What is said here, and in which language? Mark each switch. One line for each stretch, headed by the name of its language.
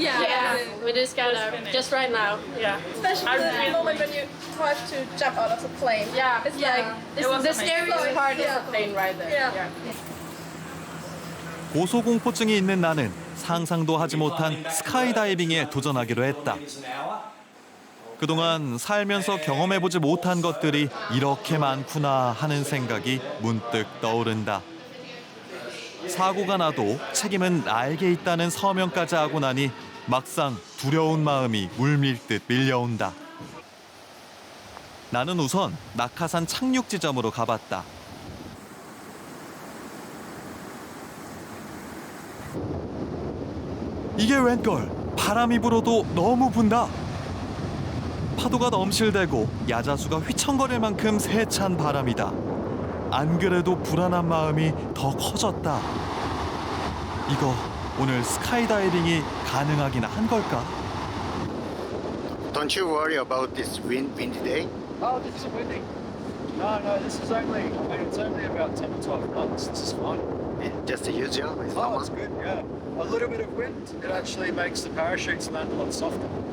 English: Yeah, we do skydive just right now. Yeah. Especially the moment when you try to jump out of the plane. Yeah, It's yeah. like It's the scariest part is the plane right there. Yeah.
Korean: 고소공포증이 있는 나는 상상도 하지 못한 스카이다이빙에 도전하기로 했다. 그동안 살면서 경험해보지 못한 것들이 이렇게 많구나 하는 생각이 문득 떠오른다. 사고가 나도 책임은 나에게 있다는 서명까지 하고 나니 막상 두려운 마음이 물밀듯 밀려온다. 나는 우선 낙하산 착륙 지점으로 가봤다. 이게 웬걸? 바람이 불어도 너무 분다. 파도가 넘실대고 야자수가 휘청거릴 만큼 세찬 바람이다. 안 그래도 불안한 마음이 더 커졌다. 이거 오늘 스카이다이빙이 가능하긴 한 걸까?
English: Don't you worry about this windy day? Oh, this is windy. No, this is only, it's only about 10 or 12 knots. This is fine. Just the usual? It's Oh, normal? it's good, yeah. A little bit of wind, it actually makes the parachutes land a lot softer.